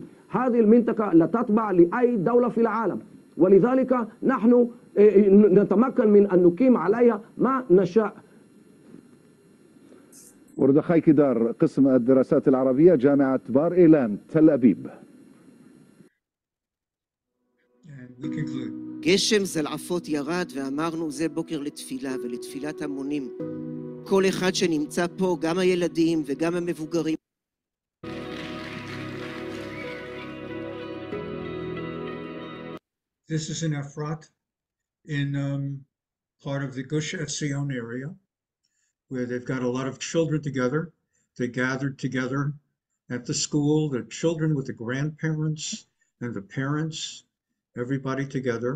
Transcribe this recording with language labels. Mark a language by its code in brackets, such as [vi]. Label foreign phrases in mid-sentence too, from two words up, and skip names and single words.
[ar] هذه المنطقة لا تتبع لأي دولة في العالم، ولذلك نحن نتمكن من أن نقيم عليها ما نشاء. مردخاي كيدار، قسم الدراسات العربية، جامعة بار إيلان، تل أبيب. [he] גשם זלעפות ירד ואמרנו זה בוקר לתפילה ולתפילת המונים. כל אחד שנמצא פה, גם הילדים וגם המבוגרים. [en] This is in Efrat, in part of the Gush Etzion area, where they've got a lot of children together. They gathered together at the school, the children with the grandparents and the parents, everybody together.